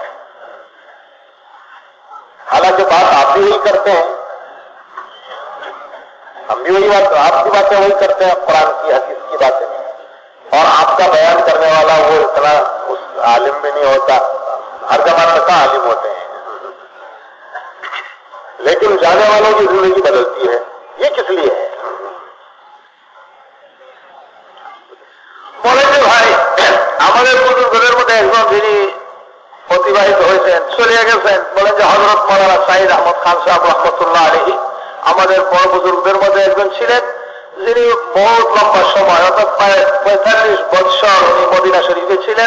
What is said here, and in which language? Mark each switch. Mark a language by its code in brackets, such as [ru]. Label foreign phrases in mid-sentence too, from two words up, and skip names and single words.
[ur] حالانکہ بات آپ بھی وہی کرتے ہیں، ہم بھی وہی بات، آپ کی باتیں وہی کرتے ہیں، قرآن کی حدیث کی باتیں، اور آپ کا بیان کرنے والا وہ اتنا اس عالم بھی نہیں ہوتا، ہر زمانے میں عالم ہوتے ہیں، لیکن جانے والوں کی زندگی بدلتی ہے۔ یہ کس لیے ہے؟ [bn] বলে যে ভাই আমাদের বুজুর্গদের মধ্যে একজন যিনি অতিবাহিত হয়েছেন, চলিয়ে গেছেন, বলেন যে হযরত মাওলানা সাইদ আহমদ খান সাহেব রহমতুল্লাহ আলাইহি আমাদের বড় বুজুর্গদের মধ্যে একজন ছিলেন, যিনি বহুত লম্বা সময় অর্থাৎ প্রায় 45 বৎসর উনি মদিনা শরীফে ছিলেন।